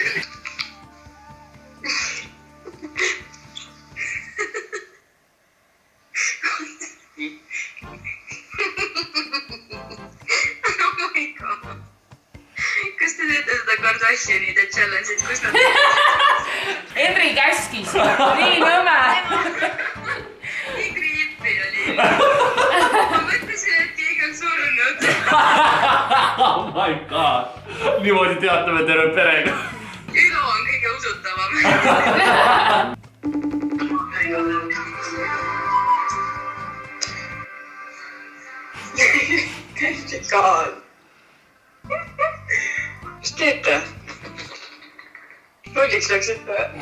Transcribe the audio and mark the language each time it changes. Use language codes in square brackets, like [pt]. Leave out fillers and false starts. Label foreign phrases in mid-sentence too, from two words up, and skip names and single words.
[et] Kas te teete seda Kardashianide challenge'it, kus nad... Henri käskis. Nii nõme. Nii creepy oli. Ma mõtlesin, et keegi on surnud. [en] Oh my god. [et] Niimoodi teatame terve perega. Ülo on kõige usutavam. God. Mis teete? Lolliks läksite?